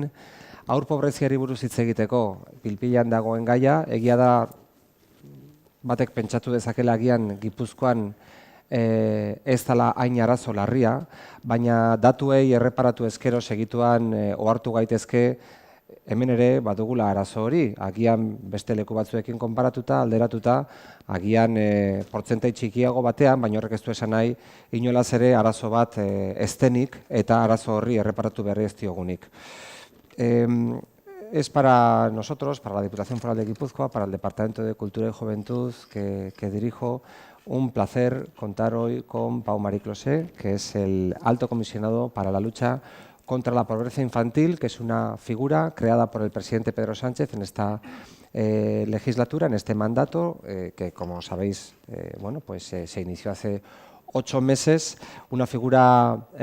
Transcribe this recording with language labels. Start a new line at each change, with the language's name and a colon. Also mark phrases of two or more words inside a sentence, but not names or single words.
Basque: Haur pobreziari buruz hitz egiteko pilpilan dagoen gaia, egia da batek pentsatu dezakela agian Gipuzkoan ez dela hain arazo larria, baina datuei erreparatu ezkero segituan ohartu gaitezke hemen ere badugula arazo hori, agian beste leku batzuekin konparatuta, alderatuta, agian portzentai txikiago batean, baina horrek ez du esan nahi inolaz ere arazo bat ez denik eta arazo horri erreparatu berri ez diogunik.
Spanish: Es para nosotros, para la Diputación Foral de Guipúzcoa, para el Departamento de Cultura y Juventud que dirijo, un placer contar hoy con Pau Marie Closé, que es el Alto Comisionado para la lucha contra la pobreza infantil, que es una figura creada por el presidente Pedro Sánchez en esta legislatura, en este mandato, que como sabéis bueno, pues, se inició hace 8 meses, una figura